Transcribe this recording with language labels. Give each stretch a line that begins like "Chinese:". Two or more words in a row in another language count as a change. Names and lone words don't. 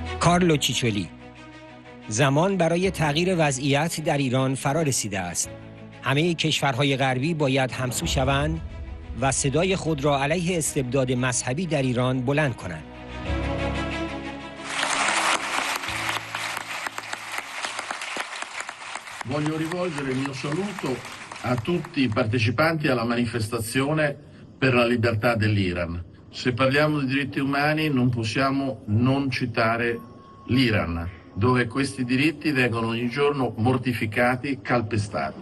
Persian: کارلو چیچولی: زمان برای تغییر وضعیت در ایران فرا رسیده است. همه کشورهای غربی باید همسو شوند و صدای خود را علیه استبداد مذهبی در ایران بلند کنند.
Italian: Voglio rivolgere il mio saluto a tutti i partecipanti alla manifestazione per la libertà dell'Iran. Se parliamo di diritti umani non possiamo non citare l'Iran, dove questi diritti vengono ogni giorno mortificati, calpestati.